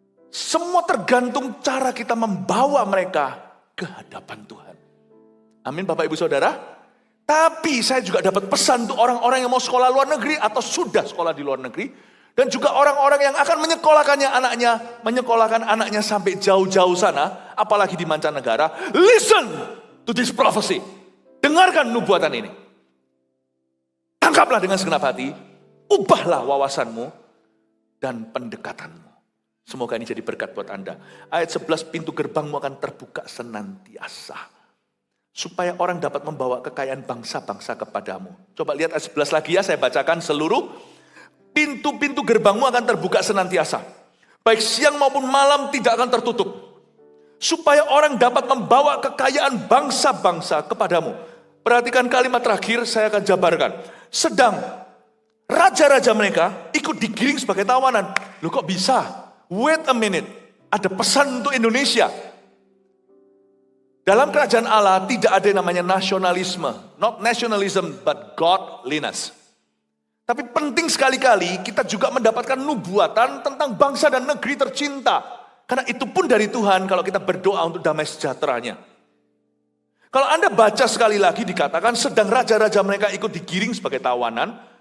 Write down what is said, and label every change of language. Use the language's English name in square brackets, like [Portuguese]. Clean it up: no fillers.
[Indonesian] Semua tergantung cara kita membawa mereka ke hadapan Tuhan. Amin Bapak Ibu Saudara. Tapi saya juga dapat pesan untuk orang-orang yang mau sekolah luar negeri atau sudah sekolah di luar negeri. Dan juga orang-orang yang akan menyekolahkan anaknya sampai jauh-jauh sana. Apalagi di mancanegara. [English] Listen to this prophecy. [Indonesian] Dengarkan nubuatan ini. Tangkaplah dengan segenap hati. Ubahlah wawasanmu dan pendekatanmu. Semoga ini jadi berkat buat Anda. Ayat 11, pintu gerbangmu akan terbuka senantiasa. Supaya orang dapat membawa kekayaan bangsa-bangsa kepadamu. Coba lihat ayat 11 lagi ya, saya bacakan seluruh. Pintu-pintu gerbangmu akan terbuka senantiasa. Baik siang maupun malam tidak akan tertutup. Supaya orang dapat membawa kekayaan bangsa-bangsa kepadamu. Perhatikan kalimat terakhir, saya akan jabarkan. Sedang raja-raja mereka ikut digiring sebagai tawanan. Loh kok bisa? [English] Wait a minute, [Indonesian] ada pesan untuk Indonesia. Dalam kerajaan Allah tidak ada yang namanya nasionalisme. [English] Not nationalism, but godliness. [Indonesian] Tapi penting sekali-kali kita juga mendapatkan nubuatan tentang bangsa dan negeri tercinta. Karena itu pun dari Tuhan kalau kita berdoa untuk damai sejahteranya. Kalau Anda baca sekali lagi dikatakan sedang raja-raja mereka ikut digiring sebagai tawanan.